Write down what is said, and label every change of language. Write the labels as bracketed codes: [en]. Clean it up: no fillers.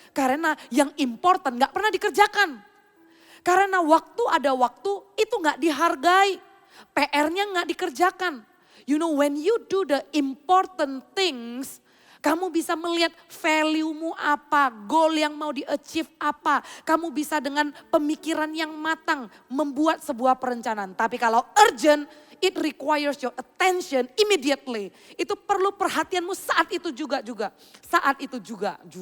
[id] Karena yang important gak pernah dikerjakan. Karena waktu ada waktu itu gak dihargai. PR-nya gak dikerjakan. [en] You know when you do the important things, [id] kamu bisa melihat value-mu apa, goal yang mau di-achieve apa. Kamu bisa dengan pemikiran yang matang membuat sebuah perencanaan. Tapi kalau [en] urgent, it requires your attention immediately. [id] Itu perlu perhatianmu saat itu juga. Saat itu juga.